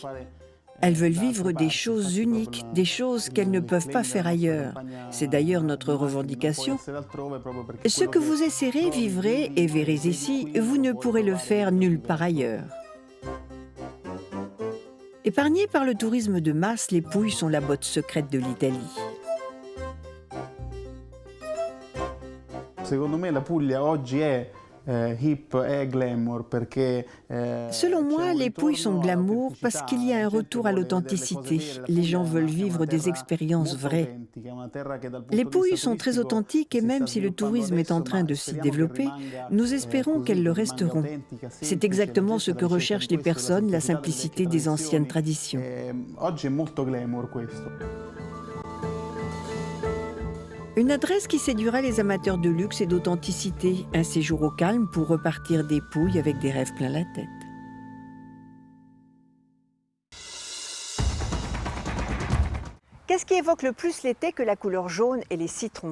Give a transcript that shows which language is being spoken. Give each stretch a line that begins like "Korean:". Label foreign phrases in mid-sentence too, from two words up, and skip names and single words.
French: Elles veulent vivre des choses uniques, des choses qu'elles ne peuvent pas faire ailleurs. C'est d'ailleurs notre revendication. Ce que vous essaierez, vivrez et verrez ici, vous ne pourrez le faire nulle part ailleurs. Épargnées par le tourisme de masse, les Pouilles sont la botte secrète de l'Italie.
Italian: Secondo me la Puglia oggi è hip e glamour perché
French: Selon moi, les Pouilles sont glamour parce qu'il y a un retour à l'authenticité. Les gens veulent vivre des expériences vraies. Les Pouilles sont très authentiques et même si le tourisme est en train de s'y développer, nous espérons qu'elles le resteront. C'est exactement ce que recherchent les personnes, la simplicité des anciennes traditions.
Italian: Oggi è molto glamour questo.
French: Une adresse qui séduira les amateurs de luxe et d'authenticité. Un séjour au calme pour repartir des Pouilles avec des rêves plein la tête. Qu'est-ce qui évoque le plus l'été que la couleur jaune et les citrons?